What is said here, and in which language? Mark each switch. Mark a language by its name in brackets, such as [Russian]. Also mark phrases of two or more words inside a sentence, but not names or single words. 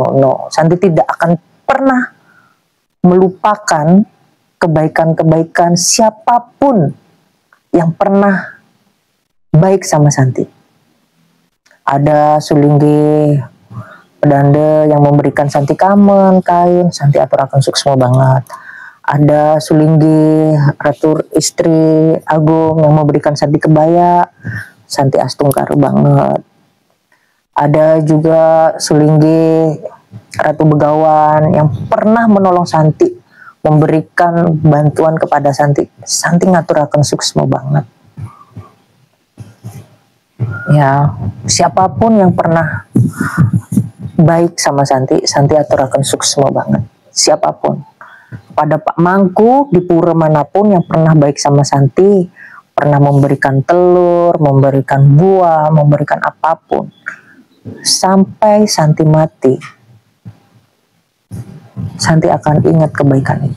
[Indonesian] No, Santi tidak akan pernah melupakan kebaikan-kebaikan siapapun yang pernah baik sama Santi. Ada Sulinggi Pedanda yang memberikan Santi kamen, kain, Santi [Balinese] aturaken suksma [Indonesian] banget. Ada Sulinggi Ratu Istri Agung yang memberikan Santi kebaya, Santi astungkar banget. Ada juga Sulinggi Ratu Begawan yang pernah menolong Santi, memberikan bantuan kepada Santi. Santi [Balinese] ngaturaken suksma [Indonesian] banget. Ya, siapapun yang pernah baik sama Santi, Santi [Balinese] aturaken suksma [Indonesian] banget. Siapapun. Pada Pak Mangku di pura manapun yang pernah baik sama Santi, pernah memberikan telur, memberikan buah, memberikan apapun, sampai Santi mati, Santi akan ingat kebaikan itu.